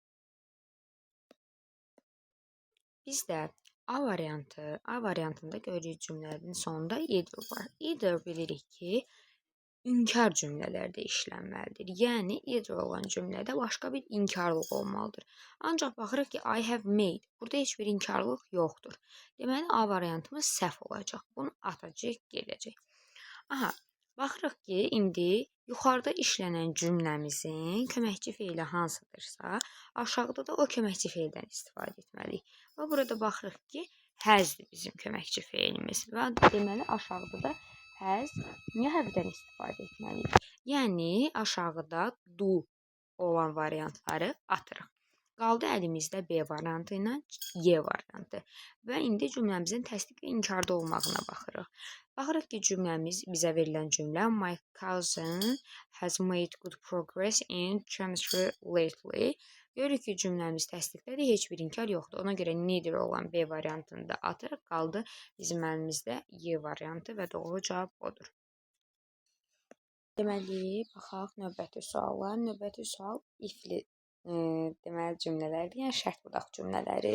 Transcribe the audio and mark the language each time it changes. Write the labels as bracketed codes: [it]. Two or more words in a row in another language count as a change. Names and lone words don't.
[az] Bizdə A variantında görürük cümlənin sonunda either var. Either bilirik ki, inkar cümlələrdə işlənməlidir. Yəni, either olan cümlədə başqa bir inkarlıq olmalıdır. Ancaq baxırıq ki, [en] I have made. [az] Burada heç bir inkarlıq yoxdur. Deməli, A variantımız səhv olacaq. Bunu atacaq, gedəcək. Baxırıq ki, indi yuxarıda işlənən cümləmizin köməkçi feili hansıdırsa, aşağıda da o köməkçi feildən istifadə etməliyik. Və burada baxırıq ki, has'dir bizim köməkçi feilimiz. Və deməli, aşağıda da has, niyə have-dən istifadə etməliyik? Yəni, aşağıda do olan variantları atırıq. Qaldı əlimizdə B variantı ilə Y variantı. Və indi cümləmizin təsdiq və inkarda olmağına baxırıq. Baxırıq ki, bizə verilən cümlə [en] My cousin has made good progress in chemistry lately. [az] Görürük ki, cümləmiz təsdiqdədir, heç bir inkar yoxdur. Ona görə neither olan B variantını da atırıq. Qaldı bizim əlimizdə Y variantı və doğru cavab odur. Deməli, baxaq növbəti suallar. Növbəti sual ifli deməli cümlələrdir, yəni şərt budaq cümlələri.